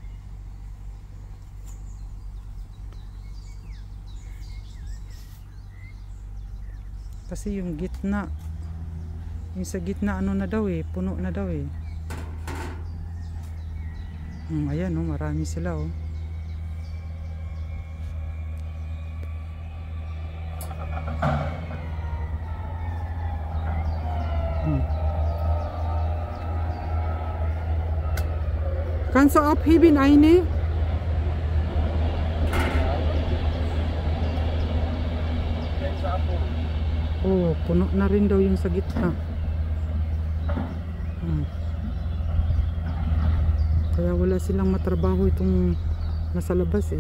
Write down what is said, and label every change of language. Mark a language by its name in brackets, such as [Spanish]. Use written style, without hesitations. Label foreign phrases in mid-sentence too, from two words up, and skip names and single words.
[Filipino] Kasi yung gitna, yung sa gitna ano na daw eh, puno na daw eh. Ayan oh, marami sila oh. [German] Kannst du abheben eine? [Filipino] Oh, puno na rin daw yung sa gitna. Kaya wala silang matrabaho itong nasa labas eh.